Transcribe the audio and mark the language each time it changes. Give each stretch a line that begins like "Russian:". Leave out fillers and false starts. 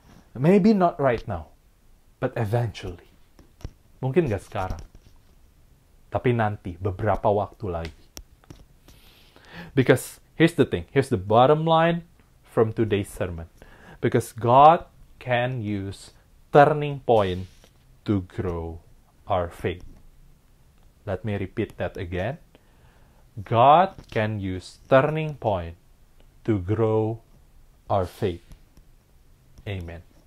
English: Maybe not right now, but eventually.
Indonesian: Mungkin nggak sekarang, tapi nanti beberapa waktu lagi.
English: Because here's the thing, here's the bottom line from today's sermon. Because God can use turning point to grow our faith. Let me repeat that again. God can use turning point to grow our faith. Amen.